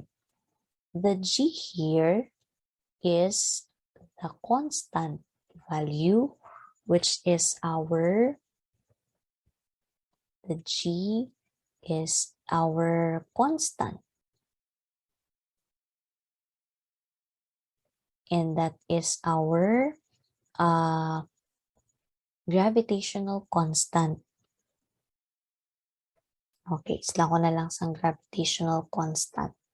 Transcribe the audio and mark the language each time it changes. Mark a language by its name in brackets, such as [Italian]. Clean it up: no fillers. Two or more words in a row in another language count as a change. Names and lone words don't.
[English] The G here is the constant value, which is the G is our constant. And that is our gravitational constant. [Hiligaynon] Okay, isla ko na lang sa [English] gravitational constant.